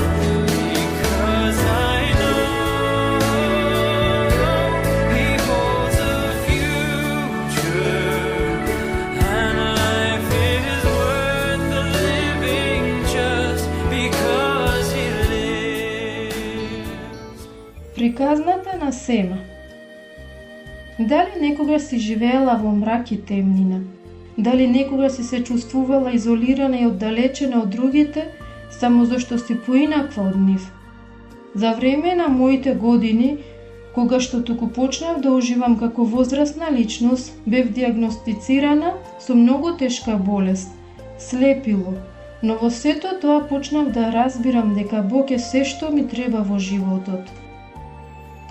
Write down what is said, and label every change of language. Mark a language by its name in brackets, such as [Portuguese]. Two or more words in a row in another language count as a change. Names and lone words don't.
[English] Because I know He holds the future, and life is worth the living just because He lives. [Macedonian] Приказната на Сема. Дали некогаш си живеела во мрак и темнина? Дали некогаш си се чувствувала изолирана и оддалечена од другите, само зашто си поинаква од нив? За време на моите години, кога што туку почнав да уживам како возрастна личност, бев диагностицирана со многу тешка болест – слепило, но во сето тоа почнав да разбирам дека Бог е се што ми треба во животот.